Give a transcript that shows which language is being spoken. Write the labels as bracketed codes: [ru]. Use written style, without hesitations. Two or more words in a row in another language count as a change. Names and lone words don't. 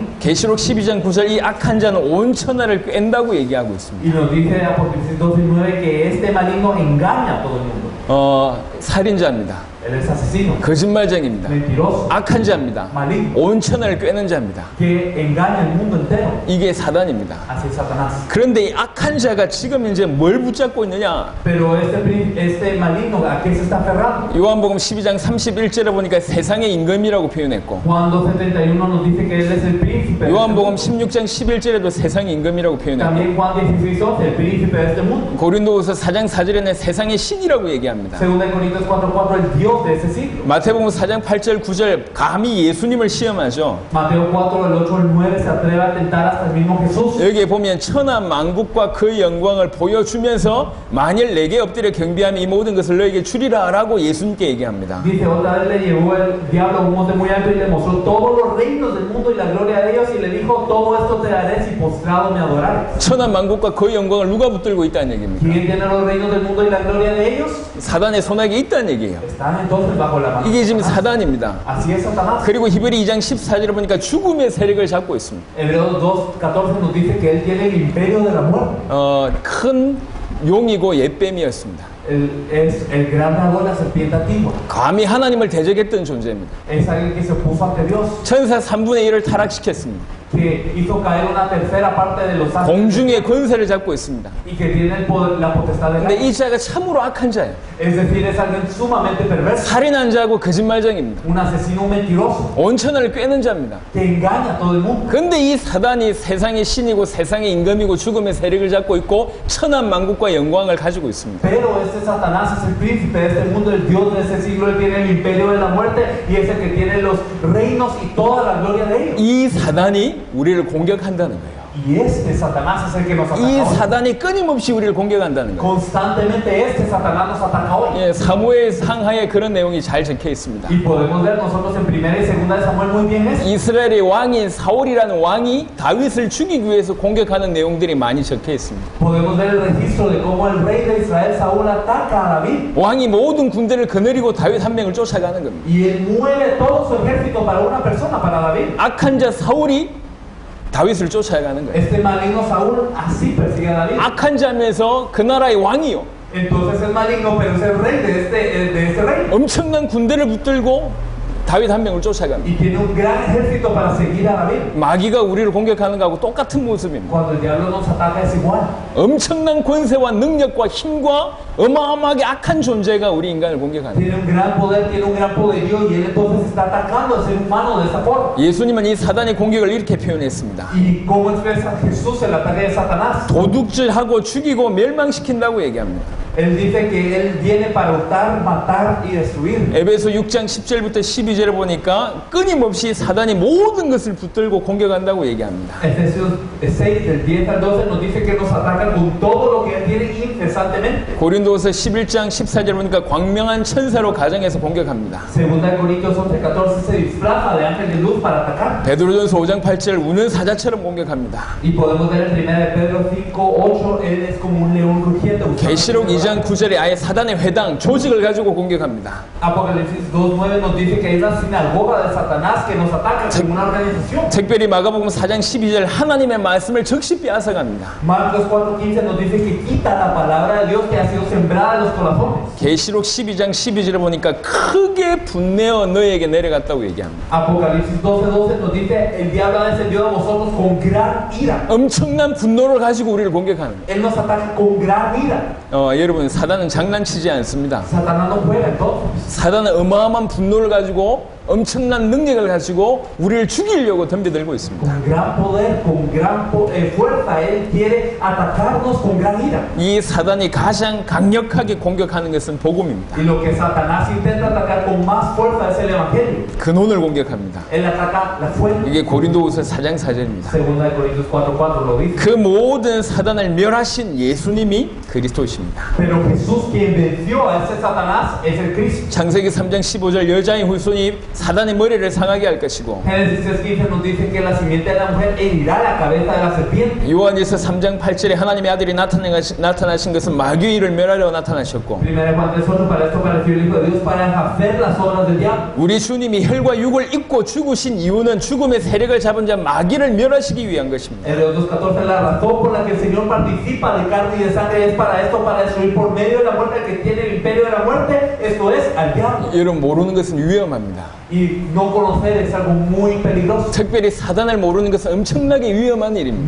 [ko] 계시록 12장 9절 이 악한 자는 온 천하를 꿰는다고 얘기하고 있습니다. [es] Y nos dice Apocalipsis 12:9 que este maligno engaña a todo el mundo. [ko] 살인자입니다. [es] Él es asesino, [ko] 거짓말쟁입니다. [es] mentiroso, [ko] 악한 자입니다. [es] maligno, [ko] 온 천하를 꿰는 자입니다. [es] que engaña al mundo entero. [ko] 이게 사단입니다. [es] Así es Satanás. [ko] 그런데 이 악한 자가 지금 이제 뭘 붙잡고 있느냐? [es] Pero este maligno, ¿a qué se está aferrando? [ko] 요한복음 12장 31절에 보니까 세상의 임금이라고 표현했고, [es] Juan 2:71 nos dice que él es el príncipe. de este 요한복음 mundo. [ko] 16장 11절에도 세상의 임금이라고 표현했고, [es] También Juan 16:11, el príncipe de este mundo. [ko] 고린도후서 4장 4절에는 세상의 신이라고 얘기합니다. [es] Según de Corintios 4:4, el Dios de ese siglo. [ko] 마태복음 4장 8절 9절 감히 예수님을 시험하죠. [es] Mateo 4, el 8, el 9 se atreve a tentar hasta el mismo Jesús. [ko] 여기에 보면 천하 만국과 그 영광을 보여주면서 만일 내게 엎드려 경배하면 이 모든 것을 너에게 주리라 라고 예수님께 얘기합니다. [es] Dice, otra vez le llevó el diablo a un monte muy alto y le mostró todos los reinos del mundo y la gloria de ellos y le dijo, todo esto te daré si postrado me adorares. [ko] 천하 만국과 그 영광을 누가 붙들고 있다는 얘기입니다. [es] ¿Quién tiene los reinos del mundo y la gloria de ellos? [ko] 사단의 손아귀에 있다는 얘기예요. [es] Están entonces bajo la mano. [ko] 이게 지금 사단입니다. [es] Así es Satanás. [ko] 그리고 히브리 2장 14절에 보니까 죽음의 세력을 잡고 있습니다. [es] Hebreos 2:14 nos dice que él tiene el imperio de la muerte. [ko] 큰 용이고 옛뱀이었습니다. [es] Él es el gran dragón, la serpiente antigua. [ko] 감히 하나님을 대적했던 존재입니다. [es] Es alguien que se opuso ante Dios, [ko] 천사 3분의 1을 타락시켰습니다. [es] que hizo caer una tercera parte de los ángeles [ko] 공중의 권세를 잡고 있습니다. [es] y que tiene el poder, la potestad del [ko] 근데 [es] aire. [ko] 이 자가 참으로 악한 자예요. [es] Es decir, es alguien sumamente perverso, [ko] 살인한 자고 거짓말쟁입니다. [es] un asesino mentiroso [ko] 온 천하를 꿰는 자입니다. [es] que engaña a todo el mundo. [ko] 근데 이 사단이 세상의 신이고 세상의 임금이고 죽음의 세력을 잡고 있고 천하 만국과 영광을 가지고 있습니다. [es] Pero este Satanás es el príncipe de este mundo, el Dios de este siglo, él tiene el imperio de la muerte y es el que tiene los reinos y toda la gloria de ellos. [ko] 이 사단이 우리를 공격한다는 거예요. [es] Y este Satanás es el que nos ataca [ko] 이 [es] hoy. [ko] 사단이 끊임없이 우리를 공격한다는 거예요. [es] Constantemente este Satanás nos ataca hoy. [ko] 예, 사무엘 상하에 그런 내용이 잘 적혀 있습니다. [es] Y podemos ver nosotros en 1 y 2 de Samuel muy bien eso. [ko] 이스라엘의 왕인 사울이라는 왕이 다윗을 죽이기 위해서 공격하는 내용들이 많이 적혀 있습니다. [es] Podemos ver el registro de cómo el rey de Israel, Saúl, ataca a David. [ko] 왕이 모든 군대를 거느리고 다윗 한 명을 쫓아가는 겁니다. [es] Y él mueve todo su ejército para una persona, para David. [ko] 악한 자 사울이 다윗을 쫓아가는 거예요. [es] Este maligno Saúl así persigue a David. [ko] 악한 자면서 그 나라의 왕이요. [es] Entonces es maligno, pero es el rey de este rey. [ko] 엄청난 군대를 붙들고 다윗 한 명을 쫓아갑니다. [es] Y tiene un gran ejército para seguir a David. [ko] 마귀가 우리를 공격하는 거하고 똑같은 모습입니다. [es] Cuando el diablo nos ataca es igual. [ko] 엄청난 권세와 능력과 힘과 어마어마하게 악한 존재가 우리 인간을 공격하는 거예요. [es] Tiene un gran poder, tiene un gran poderío y él entonces está atacando al ser humano de esa forma. [ko] 예수님은 이 사단의 공격을 이렇게 표현했습니다. [es] ¿Y cómo expresa Jesús el ataque de Satanás? [ko] 도둑질하고 죽이고 멸망시킨다고 얘기합니다. [es] Él dice que él viene para hurtar, matar y destruir. [ko] 에베소 6장 10절부터 12절에 보니까 끊임없이 사단이 모든 것을 붙들고 공격한다고 얘기합니다. [es] Efesios 6, del 10 al 12 nos dice que nos atacan con todo lo que él tiene incesantemente. [ko] 고린도후서 11장 14절 보니까 광명한 천사로 가정에서 공격합니다. [es] Segunda de Corintios 11, 14 se disfraza de ángel de luz para atacar. [ko] 베드로전서 5장 8절 우는 사자처럼 공격합니다. [es] Y podemos ver en 1 de Pedro 5, 8, él es como un león rugiente. [ko] 계시록 2장 9절에 아예 사단의 회당 조직을 가지고 공격합니다. [es] Apocalipsis 2:9 nos dice que es la sinagoga de Satanás que nos ataca como una organización. [ko] 특별히 마가복음 4장 12절 하나님의 말씀을 적시 빼앗아갑니다. [es] Marcos 4:15 nos dice que quita la palabra de Dios que ha sido sembrada en los corazones. [ko] 계시록 12장 12절에 보니까 크게 분내어 너에게 내려갔다고 얘기합니다. [es] Apocalipsis 12:12 nos dice el diablo ha descendido a vosotros con gran ira. [ko] 엄청난 분노를 가지고 우리를 공격하는 거예요. [es] Él nos ataca con gran ira. [ko] 여러분 사단은 장난치지 않습니다. [es] Satanás no juega entonces. [ko] 사단은 어마어마한 분노를 가지고 엄청난 능력을 가지고 우리를 죽이려고 덤벼들고 있습니다. [es] Con gran poder, con gran fuerza, él quiere atacarnos con gran ira. [ko] 이 사단이 가장 강력하게 공격하는 것은 복음입니다. [es] Y lo que Satanás intenta atacar con más fuerza es el evangelio. [ko] 근원을 공격합니다. [es] Él ataca la fuente. [ko] 이게 고린도후서 4장 4절입니다. [es] Segunda de Corintios 4:4 lo dice. [ko] 그 모든 사단을 멸하신 예수님이 그리스도이십니다. [es] Pero Jesús quien venció a ese Satanás es el Cristo. [ko] 창세기 3장 15절 여자의 후손이 사단의 머리를 상하게 할 것이고 [es] Génesis 3:15 nos dice que la simiente de la mujer herirá la cabeza de la serpiente. [ko] 요한일서 3장 8절에 하나님의 아들이 나타나신 것은 마귀의 일을 멸하려 나타나셨고 [es] Primera de Juan 3:8, para esto pareció el Hijo de Dios para hacer las obras del diablo. [ko] 우리 주님이 혈과 육을 입고 죽으신 이유는 죽음의 세력을 잡은 자 마귀를 멸하시기 위한 것입니다. [es] Hebreos 2:14, la razón por la que el Señor participa de carne y de sangre es para esto, para destruir por medio de la muerte al que tiene el imperio de la muerte, esto es, al diablo. [ko] 여러분 모르는 것은 위험합니다. [es] Y no conocer es algo muy peligroso. [ko] 특별히 사단을 모르는 것은 엄청나게 위험한 일입니다.